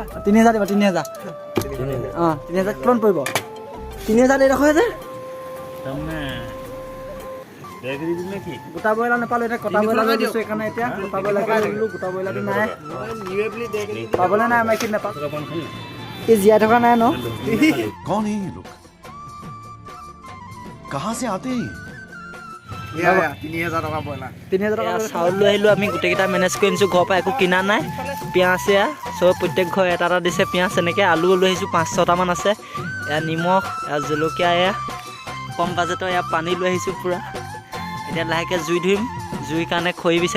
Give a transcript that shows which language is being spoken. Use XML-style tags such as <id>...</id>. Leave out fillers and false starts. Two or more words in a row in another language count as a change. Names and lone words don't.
<as>3000 দিব 3000 অঁ 3000 কিমান পৰিব 3000 এইডোখৰ যে গোটা ব্ৰইলাৰ নাপালোঁ এতিয়া কটা ব্ৰইলাৰ লৈ দিছোঁ সেইকাৰণে এতিয়া গোটা ব্ৰইলাৰকে দিলোঁ গোটা ব্ৰইলাৰটো নাই পাবলৈ নাই আমাৰ এইখিনি নাপাওঁ এই জীয়াই থকা নাই ন</as> <hi>कौन है ये लोग कहाँ से आते हैं</hi> <as>3000 টকা চাউল লৈ আহিলোঁ আমি গোটেইকেইটা মেনেজ কৰি আনিছোঁ ঘৰৰ পৰা একো কিনা নাই পিঁয়াজ এয়া চব প্ৰত্যেক ঘৰ এটা এটা দিছে পিঁয়াজ এনেকৈ আলু লৈ আহিছোঁ 5-6টামান আছে এয়া নিমখ এয়া জলকীয়া এয়া কম বাজেটৰ এয়া পানী লৈ আহিছোঁ পূৰা এতিয়া লাহেকৈ জুই ধুইম জুইৰ কাৰণে খৰি বিচাৰি</as>